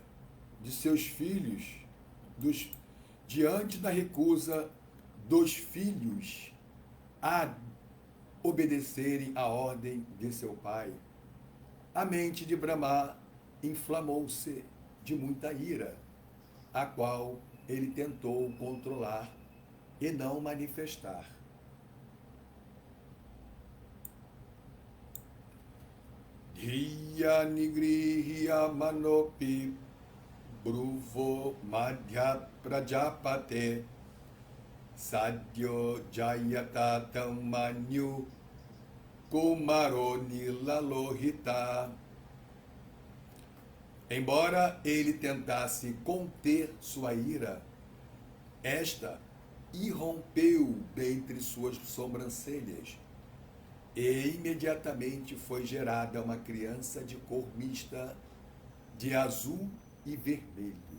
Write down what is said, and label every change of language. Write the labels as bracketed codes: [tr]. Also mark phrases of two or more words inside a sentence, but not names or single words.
[pt] de seus filhos, diante da recusa dos filhos a obedecerem à ordem de seu pai. A mente de Brahma inflamou-se de muita ira, a qual ele tentou controlar e não manifestar. [sa] Dhiya nigrihya manopi bruvo madhya prajapate sadyo jayata tamanyu kumaro nilalohita. [pt] Embora ele tentasse conter sua ira, esta irrompeu dentre suas sobrancelhas e imediatamente foi gerada uma criança de cor mista, de azul e vermelho.